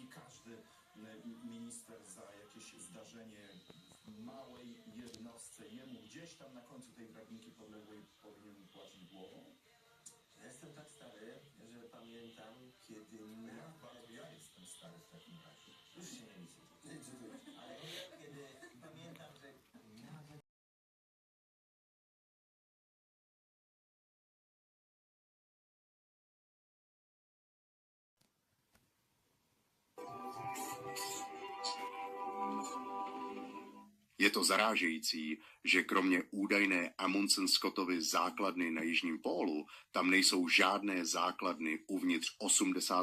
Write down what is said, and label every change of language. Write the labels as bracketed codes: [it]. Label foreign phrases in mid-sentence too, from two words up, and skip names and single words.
[pl] Każdy minister za jakieś zdarzenie w małej jednostce jemu gdzieś tam na końcu tej drabinki podległej powinien płacić głową. Ja jestem tak stary, że pamiętam, kiedy Ja jestem stary w takim razie. już się nie liczy, ale kiedy pamiętam, że nawet [cs] Je to zarážející, že kromě údajné Amundsen-Scottovy základny na jižním pólu, tam nejsou žádné základny uvnitř 80.